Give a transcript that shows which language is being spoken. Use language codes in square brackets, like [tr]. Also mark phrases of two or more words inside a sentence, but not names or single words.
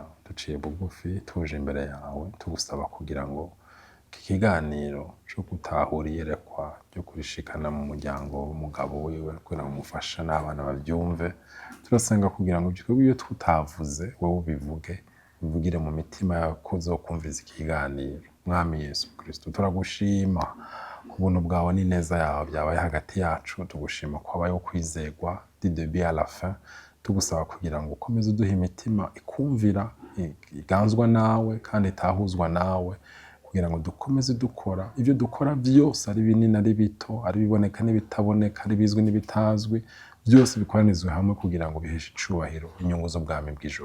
[rn] Duciye bugufi tuje imbere yawe tugusaba kugira ngo iki kiganiro cyo gutahura iyerekwa ryo kurishikana mu muryango w'umugabo wiwe kugira ngo umufasha n'abana bavyumve. Turasenga kugira ngo iyo tutavuze wowe ubivuge, bivugire mu mitima yako uzokumviza ikiganiro. Mwami Yesu Kristo, turagushima ku buntu bwawe n'ineza yawe byabaye hagati yacu. Tugushima ko habayeho kwizegwa [fr] du début à la fin. [rn] Tugusaba kugira ngo ukomeze uduhe imitima ikumvira, iganzwa nawe kandi itahuzwa nawe, kugira ngo dukomeze dukora ivyo dukora byose, ari binini ari bito, ari biboneka n'ibitaboneka, ari bizwi n'ibitazwi, byose bikoranizwe hamwe kugira ngo biheshe icubahiro inyungu z'ubwami bw'ijuru.